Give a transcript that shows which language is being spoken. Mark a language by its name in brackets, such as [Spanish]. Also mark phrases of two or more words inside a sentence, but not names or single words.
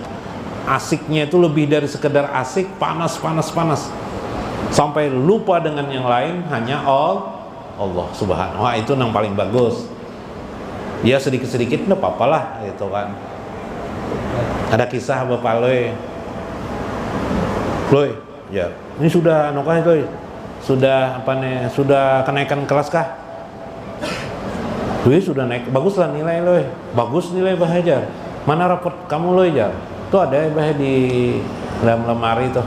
[Indonesian] Asiknya itu lebih dari sekedar asik, panas, sampai lupa dengan yang lain, hanya Allah Subhanahu. Wah, itu yang paling bagus. Ya sedikit-sedikit nggak apa-apa lah gitu kan. Ada kisah Bapak Loy, ya ini sudah nokah Loy. Sudah sudah kenaikan kelas kah? Loy sudah naik, bagus lah nilai Loy. Bagus nilai Bahajar. Mana rapot kamu Loy Jar? Tuh ada Bah di dalam lemari tuh.